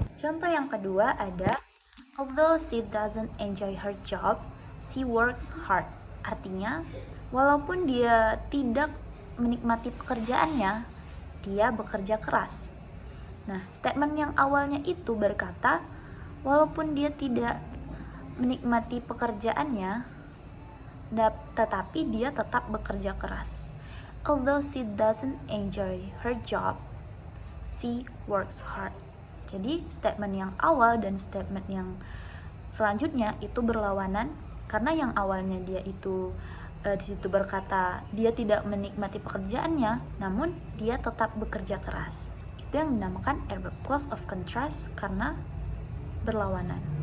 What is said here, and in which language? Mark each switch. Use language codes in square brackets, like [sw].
[id] Contoh yang kedua ada, [en] although she doesn't enjoy her job, she works hard. [id] Artinya, walaupun dia tidak menikmati pekerjaannya, dia bekerja keras. Nah, statement yang awalnya itu berkata, walaupun dia tidak menikmati pekerjaannya, tetapi dia tetap bekerja keras. [en] Although she doesn't enjoy her job, she works hard. [id] Jadi, statement yang awal dan statement yang selanjutnya itu berlawanan, karena yang awalnya dia itu di situ berkata dia tidak menikmati pekerjaannya, namun dia tetap bekerja keras. Itu yang dinamakan adverb clause of contrast karena berlawanan.